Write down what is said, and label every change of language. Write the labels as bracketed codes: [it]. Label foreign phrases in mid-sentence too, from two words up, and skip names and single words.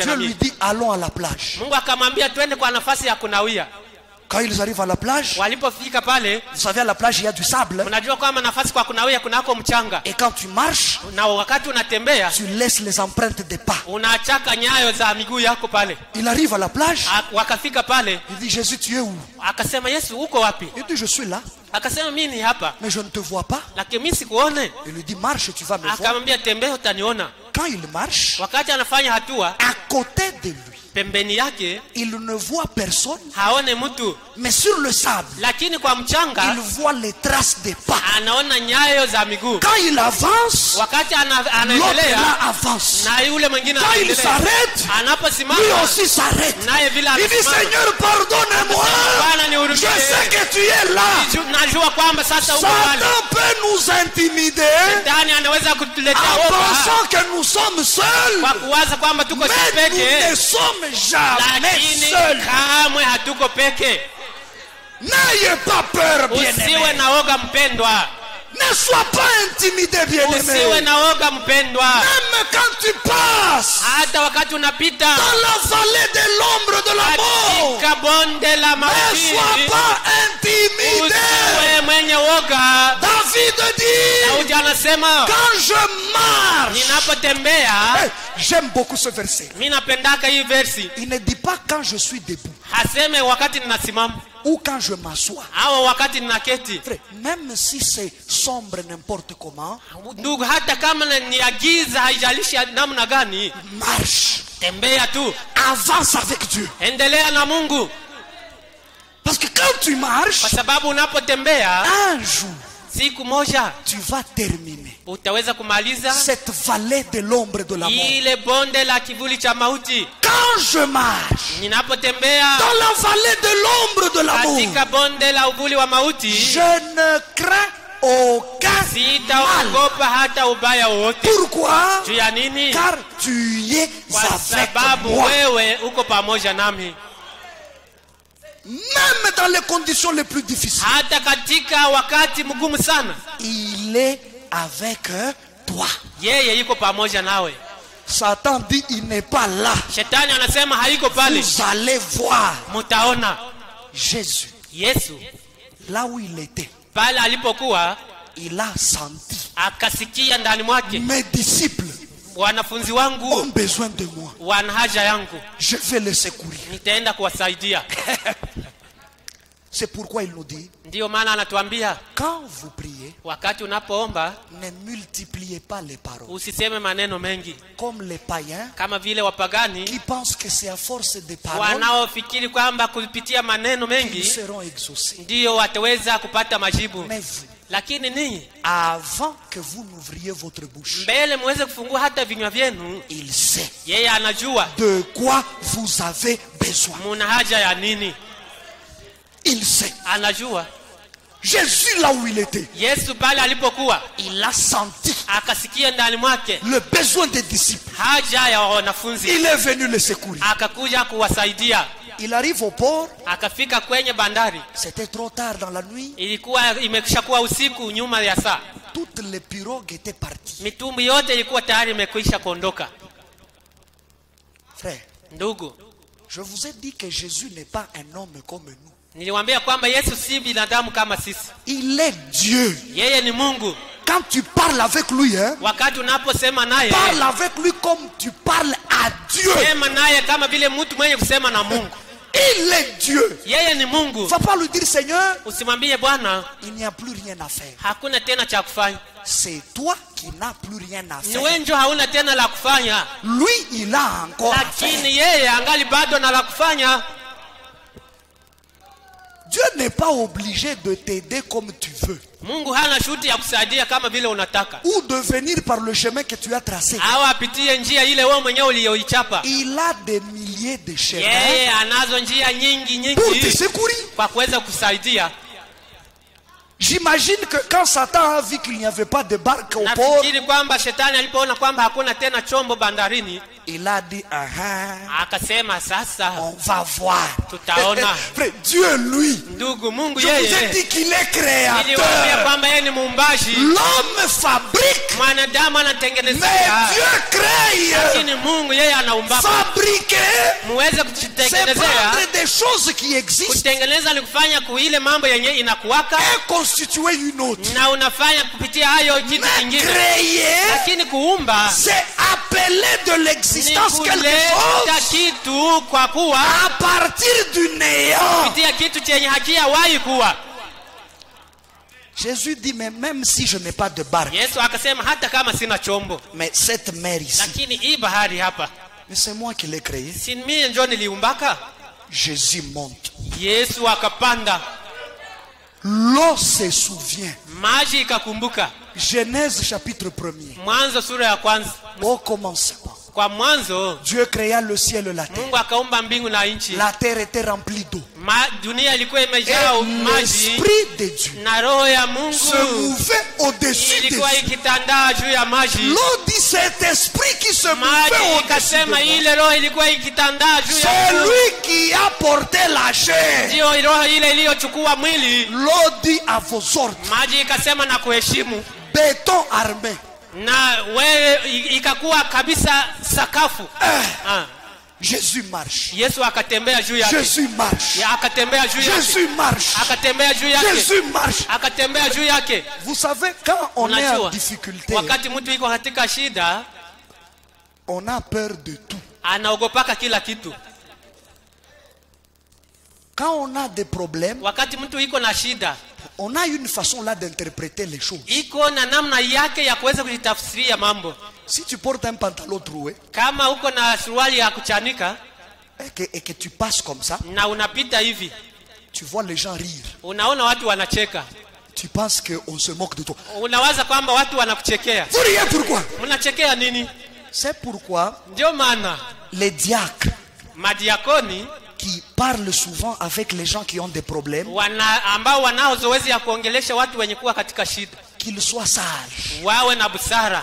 [fr] Dieu [sw] na [fr] lui [sw] mimi. [fr] dit, allons à la plage. [sw] Mungu akamwambia twende kwa nafasi ya kunawia. [fr] Quand ils arrivent à la plage, [sw] Walipofika pale, [fr] vous savez, à la plage, il y a du sable. [sw] mnajua kwamba nafasi kwa kunawia kunako mchanga. [fr] Et quand tu marches, [sw] Na wakati unatembea, [fr] tu laisses les empreintes des pas. [sw] unachaka nyayo za miguu yako pale. [fr] Il arrive à la plage. [sw] Wakafika pale, [fr] Il dit, Jésus, tu es où? [sw] akasema, Yesu uko wapi? [fr] Il dit, je suis là, [sw] Akasema, mimi ni hapa, [fr] mais je ne te vois pas. [sw] lakini mimi sikuone. [fr] Il lui dit, marche, tu vas me voir. [sw] Akamwambia, tembea utaniona. [fr] Quand il marche, [sw] Wakati anafanya hatua, [fr] à côté de lui, [sw] pembeni yake [fr] il ne voit personne, [sw] haone mtu, [fr] mais sur le sable, [sw] lakini kwa mchanga [fr] il voit les traces des pas. [sw] anaona nyayo za miguu. [fr] Quand il avance, [sw] Wakati [fr] l'autre [sw] anaendelea [fr] là avance. [sw] na yule mwingine [fr] Quand il [sw] anaendelea, [fr] s'arrête, lui [sw] anaposimama [fr] aussi s'arrête. [sw] naye vile [fr] Il dit, [sw] anasimama, [fr] Seigneur, pardonne-moi. [sw] Bwana [fr] Je [sw] nihurumie. [fr] sais que tu es là. [sw] Najua kwamba sasa uko pale. [fr] Satan peut nous intimider [sw] Shetani anaweza kutuletea [fr] en [sw] woga [fr] pensant que nous sommes seuls. [sw] kwa kuwaza kwamba tuko sisi [fr] Mais nous [sw] peke, [fr] ne sommes jamais [sw] lakini [fr] seuls. [sw] kamwe hatuko peke. [fr] N'ayez pas peur, [sw] Usiwe [fr] bien-aimé. [sw] na woga mpendwa, [fr] Ne sois pas intimidé, bien-aimé. [sw] usiwe na woga mpendwa. [fr] Même quand tu passes [sw] Hata wakati unapita [fr] dans la vallée de l'ombre de la mort, [sw] katika bonde la [fr] ne [sw] mauti, [fr] sois pas intimidé. [sw] usiwe mwenye woga. [fr] David dit, [sw] Daudi anasema, [fr] quand je marche, [sw] ninapotembea, [fr] hey, j'aime beaucoup ce verset. [sw] mimi napendaka hii versi. [fr] Il ne dit pas quand je suis debout [sw] Haseme wakati ninasimama [fr] ou quand je m'assois. [sw] au wakati ninaketi. [fr] Frère, même si c'est sombre n'importe comment, [sw] Ndugu, hata kama ni ya giza, haijalishi namna gani, [fr] marche, [sw] tembea tu, [fr] avance avec Dieu. [sw] endelea na Mungu, [fr] Parce que quand tu marches, [sw] kwa sababu unapotembea, [fr] un jour, [sw] siku moja [fr] tu vas terminer [sw] utaweza kumaliza [fr] cette vallée de l'ombre de la mort. [sw] ile bonde la kivuli cha mauti. [fr] Quand je marche [sw] Ninapotembea [fr] dans la vallée de l'ombre de la mort, [sw] katika bonde la uvuli wa mauti, [fr] je ne crains aucun mal. [sw] sitaogopa hata ubaya wowote. [fr] Pourquoi? [sw] Juu ya nini? [fr] Car tu es [sw] Kwa [fr] avec [sw] sababu [fr] moi. [sw] wewe uko pamoja nami. [fr] Même dans les conditions les plus difficiles, [sw] Hata katika wakati mgumu sana, [fr] il est avec toi. [sw] yeye yuko pamoja nawe. [fr] Satan dit, il n'est pas là. [sw] Shetani anasema haiko pale. [fr] Vous allez voir [sw] Mutaona [fr] Jésus. [sw] Yesu [fr] Là où il était, [sw] pale alipokuwa, [fr] il a senti, [sw] akasikia ndani mwake, [fr] mes disciples [sw] wanafunzi [fr] ont [sw] wangu [fr] besoin de moi. [sw] wana haja yangu, [fr] Je vais les secourir. [sw] nitaenda kuwasaidia. [fr] C'est pourquoi il nous dit, [sw] Ndiyo maana anatuambia [fr] quand vous priez, [sw] wakati unapoomba [fr] ne multipliez pas les paroles. [sw] usiseme maneno mengi [fr] Comme les païens [sw] kama vile wapagani [fr] qui pensent que c'est à force de paroles [sw] wanaofikiri kwamba kupitia maneno [fr] qu'ils [sw] mengi [fr] seront exaucés. [sw] ndiyo wataweza kupata majibu. [fr] Mais vous, [sw] Lakini ninyi [fr] avant que vous n'ouvriez votre bouche, [sw] mbele muweze kufungua hata vinywa vyenu, [fr] il sait [sw] yeye anajua [fr] de quoi vous avez besoin. [sw] muna haja ya nini. [fr] Il sait. [sw] Anajua. [fr] Jésus, là où il était, [sw] Yesu pale alipokuwa [fr] il a senti [sw] akasikia ndani mwake [fr] le besoin des disciples. [sw] haja ya wanafunzi, [fr] Il est venu les secourir. [sw] akakuja kuwasaidia. [fr] Il arrive au port. [sw] Akafika kwenye bandari, [fr] C'était trop tard dans la nuit. [sw] ilikuwa imekwishakuwa usiku, nyuma ya saa. [fr] Toutes les pirogues étaient parties. [sw] Mitumbi yote ilikuwa tayari imekwisha kuondoka. [fr] Frère, [sw] Ndugu, [fr] je vous ai dit que Jésus n'est pas un homme comme nous. [sw] niliwaambia kwamba Yesu si binadamu kama sisi. [fr] Il est Dieu. [sw] Yeye ni Mungu. [fr] Quand tu parles avec lui, [sw] Wakati unaposema naye, [fr] parle avec lui comme tu parles à Dieu. [sw] sema naye kama vile mtu mwenye kusema na Mungu. [fr] Il est Dieu. [sw] Yeye ni [fr] Il [sw] Mungu. [fr] ne faut pas lui dire Seigneur, [sw] Usimwambie Bwana, [fr] il n'y a plus rien à faire. [sw] hakuna tena cha kufanya. [fr] C'est toi qui n'as plus rien à [sw] Ni [fr] faire. [sw] wewe ndio hauna tena la kufanya. [fr] Lui, il a encore à faire. [sw] Lakini yeye angali bado na la kufanya. [fr] Dieu n'est pas obligé de t'aider comme tu veux. [sw] Mungu hana shuti ya kusaidia kama vile unataka. [fr] Ou de venir par le chemin que tu as tracé. [sw] Au apitie njia ile wewe mwenyewe uliyoichapa. [fr] Il a des milliers de chemins [sw] Yeye anazo njia nyingi [fr] pour te [sw] nyingi [fr] secourir. [sw] kwa kuweza kusaidia. [fr] J'imagine que quand Satan a vu qu'il n'y avait pas de barque au port, [sw] Nafikiri kwamba shetani alipoona kwamba hakuna tena chombo bandarini, [fr] il a dit, [sw] akasema sasa [fr] on va voir. [sw] tutaona. [fr] Frère, Dieu, lui, [sw] Ndugu, Mungu [fr] je vous ai [sw] yeye [fr] dit qu'il est [sw] niliwaambia [fr] créateur. [sw] kwamba yeye ni muumbaji. [fr] L'homme fabrique, [sw] Mwanadamu [fr] mais [sw] anatengenezea, [fr] Dieu crée. [sw] lakini Mungu yeye anaumba. [fr] Fabriquer, [sw] Muweze [fr] c'est [sw] kujitengenezea. [fr] prendre des choses qui existent [sw] Kutengeneza ni kufanya kuile mambo yenye inakuwaka [fr] et constituer une autre. [sw] na unafanya kupitia hayo kitu [fr] Mais [sw] kingine. [fr] créer, [sw] Lakini kuumba [fr] c'est appeler de [sw] ni [fr] l'existence quelque [sw] kuleta [fr] chose [sw] kitu kwa kuwa [fr] à partir du néant. [sw] kupitia kitu chenye hakijawahi kuwa. [fr] Jésus dit, mais même si je n'ai pas de barque, [sw] Yesu akasema hata kama sina chombo, [fr] mais cette mer ici, [sw] lakini hii bahari hapa [fr] mais c'est moi qui l'ai créée. [sw] si mimi ndio niliumbaka. [fr] Jésus monte. [sw] Yesu akapanda, [fr] L'eau se souvient. [sw] maji ikakumbuka. [fr] Genèse chapitre 1er. [sw] Mwanzo sura ya kwanza. [fr] Au commencement, [sw] Kwa mwanzo [fr] Dieu créa le ciel et la terre. [sw] Mungu akaumba mbingu na nchi. [fr] La terre était remplie d'eau. [sw] Dunia ilikuwa [fr] Et [sw] imejaa maji [fr] l'esprit de Dieu [sw] na roho ya [fr] se [sw] Mungu [fr] mouvait au-dessus des [sw] ilikuwa [fr] eaux. [sw] ikitandaa juu ya maji. [fr] L'eau dit cet esprit qui se mouvait [sw] Maji [fr] au-dessus [sw] ikasema [fr] des eaux. [sw] ile roho ilikuwa ikitandaa juu ya [fr] C'est [sw] Mungu. [fr] lui qui a porté la chair. [sw] Ndio roho ile iliyochukua mwili. [fr] L'eau dit à vos ordres, [sw] Maji ikasema na kuheshimu, [fr] béton armé. [sw] na wewe ikakuwa kabisa sakafu. [fr] Jésus marche. [sw] Yesu akatembea juu yake. [fr] Jésus marche. [sw] Akatembea juu yake. [fr] Jésus marche. [sw] Akatembea juu yake. [fr] Jésus marche. [sw] Akatembea juu yake. [fr] Vous savez, quand on est en [sw] Unajua, [fr] difficulté, [sw] wakati mtu iko katika shida, [fr] on a peur de tout. [sw] anaogopaka kila kitu. [fr] Quand on a des problèmes, [sw] Wakati mtu iko na shida, [fr] on a une façon là d'interpréter les choses. [sw] iko na namna yake ya kuweza kujitafsiria mambo. [fr] Si tu portes un pantalon troué [sw] Kama uko na suruali ya kuchanika [fr] et que tu passes comme ça, [sw] na unapita hivi, [fr] tu vois les gens rire. [sw] unaona watu wanacheka, [fr] Tu penses qu'on se moque de toi. [sw] unawaza kwamba watu wanakuchekea. [fr] Vous riez pourquoi? [sw] Mnachekea nini? [fr] C'est pourquoi [sw] Ndio maana [fr] les diacres [sw] madiakoni [fr] qui parlent souvent avec les gens qui ont des problèmes, [sw] ambao wanao zoezi ya kuongelesha watu wenye kuwa katika shida, [fr] qu'ils soient sages. [sw] wawe na busara.